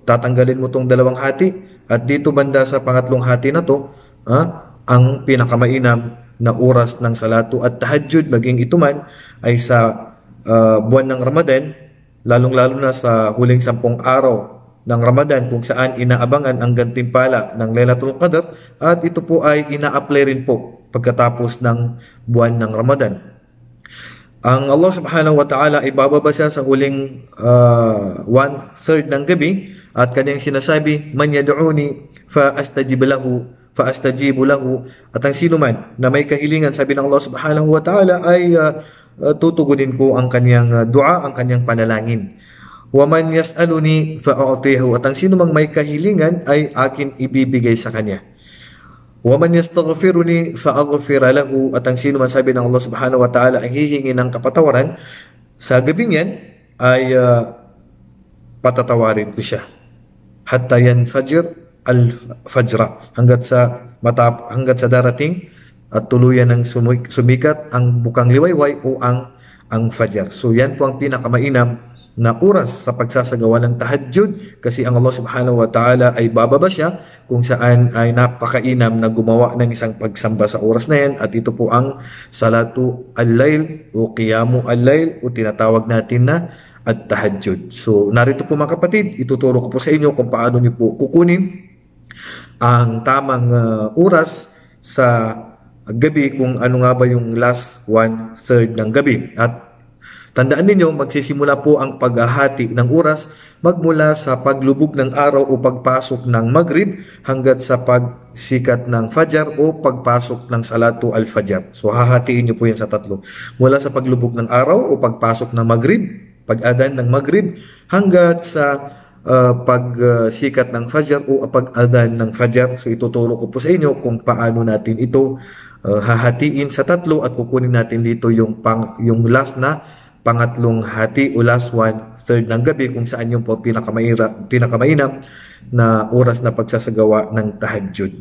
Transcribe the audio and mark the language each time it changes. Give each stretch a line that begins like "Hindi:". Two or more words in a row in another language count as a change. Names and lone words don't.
Filipino: Tatanggalin mo itong 2 hati, at dito banda sa pangatlong hati na to, ang pinakamainam na oras ng salatu at tahajjud, maging ito man ay sa buwan ng Ramadan, lalong-lalo na sa huling 10 araw ng Ramadan, kung saan inaabangan ang gantimpala ng Lailatul Qadr, at ito po ay ina-apply rin po pagkatapos ng buwan ng Ramadan. Ang Allah
Arabic: سبحانه وتعالى
Filipino: ay bababa siya sa huling 1/3 ng gabi, at kanyang sinasabi,
Arabic: من يدعوني فأستجيب له,
Filipino: at ang sino man na may kahilingan, sabi ng Allah
Arabic: سبحانه وتعالى,
Filipino: ay tutugunin ko ang kanyang dua, ang kanyang panalangin.
Arabic: ومن يسألني فأعطيه,
Filipino: at ang sino mang may kahilingan ay akin ibibigay sa kanya.
Arabic: ومن يستغفرني فأغفر له,
Filipino: at ang sino man, sabi ng Allah
Arabic: سبحانه وتعالى,
Filipino: ay hihingi ng kapatawaran sa gabing yan, ay patatawarin ko siya.
Arabic: حتى ينفجر الفجر,
Filipino: hanggat sa darating at tuluyan ng sumikat ang bukang liwayway o ang Fajr. So yan po ang pinakamainam na oras sa pagsasagawa ng tahajjud, kasi ang Allah
Arabic: سبحانه وتعالى
Filipino: ay bababa siya, kung saan ay napakainam na gumawa ng isang pagsamba sa oras na yan, at ito po ang
Arabic: صلاة الليل
Filipino: o
Arabic: قيام الليل,
Filipino: o tinatawag natin na at-tahajjud. So narito po mga kapatid, ituturo ko po sa inyo kung paano niyo po kukunin ang tamang oras sa gabi, kung ano nga ba yung last 1/3 ng gabi. At tandaan ninyo, magsisimula po ang paghahati ng oras magmula sa paglubog ng araw o pagpasok ng Maghrib hanggat sa pagsikat ng Fajr o pagpasok ng
Arabic: صلاة الفجر.
Filipino: So hahatiin niyo po yan sa 3. Mula sa paglubog ng araw o pagpasok ng Maghrib, pag-adan ng Maghrib, hanggat sa pagsikat ng Fajr o pag-adan ng Fajr. So ituturo ko po sa inyo kung paano natin ito hahatiin sa 3, at kukunin natin dito yung last na pangatlong hati o last 1/3 ng gabi, kung saan yung po pinakamainam na oras na pagsasagawa ng tahajjud.